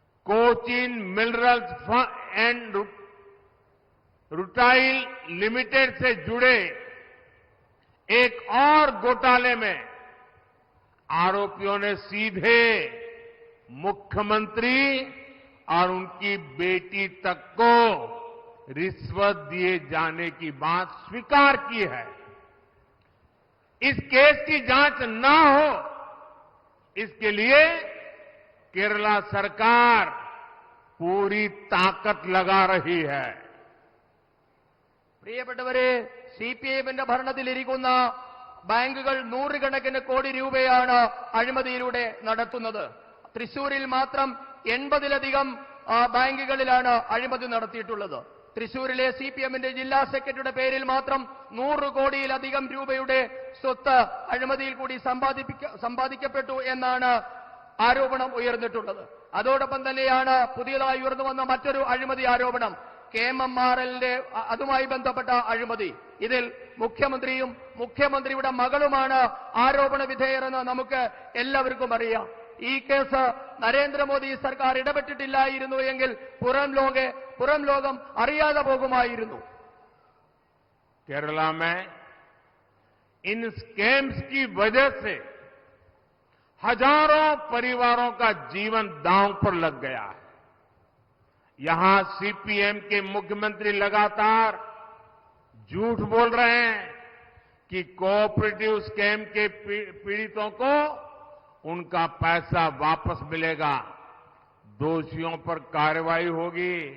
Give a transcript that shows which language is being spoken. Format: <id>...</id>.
<hi>Cochin minerals and rutile limited से जुड़े एक और घोटाले में आरोपियों ने सीधे मुख्यमंत्री और उनकी बेटी तक को रिश्वत दिए जाने की बात स्वीकार की है। इस केस की जांच न हो इसके लिए केरला सरकार पूरी ताकत लगा रही है।</hi> <ml>പ്രിയപ്പെട്ടവരെ, CPM-ന്റെ ഭരണത്തിലിരിക്കുന്ന ബാങ്കുകൾ 100 കണക്കിന് കോടി രൂപയാണ് അഴിമതിയിലൂടെ നടത്തുന്നത്. തൃശൂരിൽ മാത്രം 80ലധികം ബാങ്കുകളിലാണ് അഴിമതി നടത്തിയിട്ടുള്ളത്. തൃശൂരിലെ CPM-ന്റെ ജില്ലാ സെക്രട്ടറിയുടെ പേരിൽ മാത്രം 100 കോടിയിലധികം രൂപയുടെ സ്വത്ത് അഴിമതിയിൽ കൂടി സമ്പാദിക്കപ്പെട്ടു എന്നാണ് ആരോപണം ഉയർന്നിട്ടുള്ളത്. അതോടൊപ്പം തന്നെയാണ് പുതിയതായി ഉയർന്നു വന്ന മറ്റൊരു അഴിമതി ആരോപണം, KMRL-ന്റെ അതുമായി ബന്ധപ്പെട്ട അഴിമതി. ഇതിൽ മുഖ്യമന്ത്രിയും മുഖ്യമന്ത്രിയുടെ മകളുമാണ് ആരോപണ വിധേയരെന്ന് നമുക്ക് എല്ലാവർക്കും അറിയാം. ഈ കേസ് നരേന്ദ്രമോദി സർക്കാർ ഇടപെട്ടിട്ടില്ലായിരുന്നു എങ്കിൽ പുറം ലോകം അറിയാതെ പോകുമായിരുന്നു.</ml> <hi>केरला में इन स्कैम्स की वजह से हजारों परिवारों का जीवन दांव पर लग गया है। यहां CPM के मुख्यमंत्री लगातार झूठ बोल रहे हैं कि कोऑपरेटिव स्कैम के पीड़ितों को उनका पैसा वापस मिलेगा, दोषियों पर कार्रवाई होगी।</hi>